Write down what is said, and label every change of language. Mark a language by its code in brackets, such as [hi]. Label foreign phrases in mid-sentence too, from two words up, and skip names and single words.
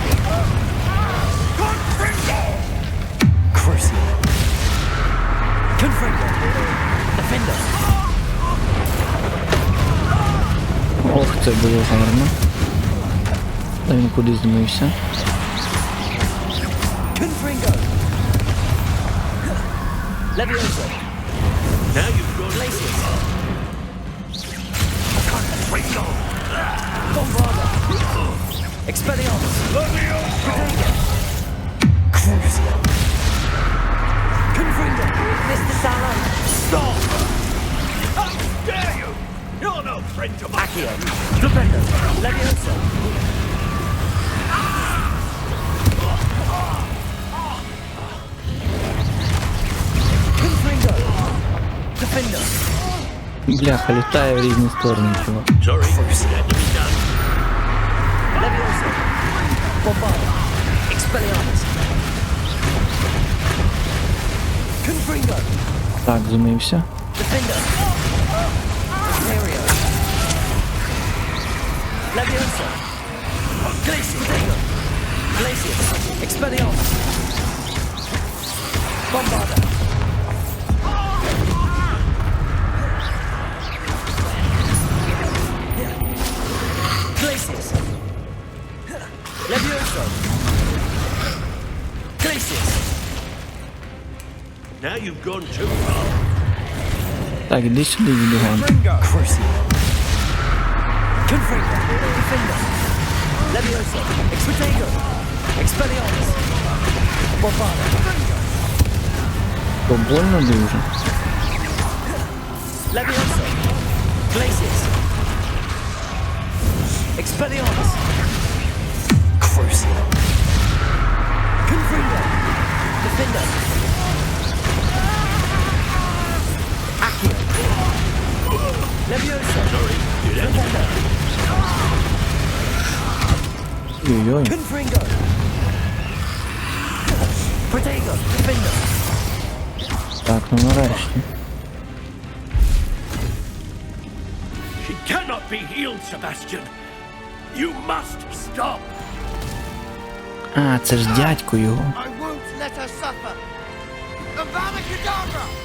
[en] Crucial! Confringo! Defender! [uk] Ох, це було гарно. Та він кудись змився. [en] Confringo! Leviosa! Now you've gone Glacius! Bombarda! Expelliarmus! Potato! Crucial! Confringo! Mr. Salon! Stop! How dare you! You're no Accio. Defender. Leviosa. Confringo. Defender. [uk] Бляха, літає в різні сторони, чувак. [en] Sorry, had to be done. Leviosa. Bombarda. Expelliarmus. Confringo. [uk] Так, зумився. [en] Defender. Imperio. Leviosa. Glacius. Glacius. Expelliarmus. Bombarda. Glacius. Leviosa. Glacius. Now you've gone too far. [uk] Так, іди сюди, відогон. [en] Crucio. Confringo. Defender. Leviosa. Expedito. Expelliarmus. Bombarda. [uk] Побольно дуже. [en] Leviosa. Glacius. Expelliarmus. Crucio. Confringo. Defender. Accio. Leviosa. Sorry, you'd have to be Defender. [uk] Ой-ой. [en] Confringo. Protego. Defender. [uk] Так, ну нарешті. [en] She cannot be healed, Sebastian. You must stop. [uk] А, це ж дядько його. [en] I won't let her suffer. Avada Kedavra!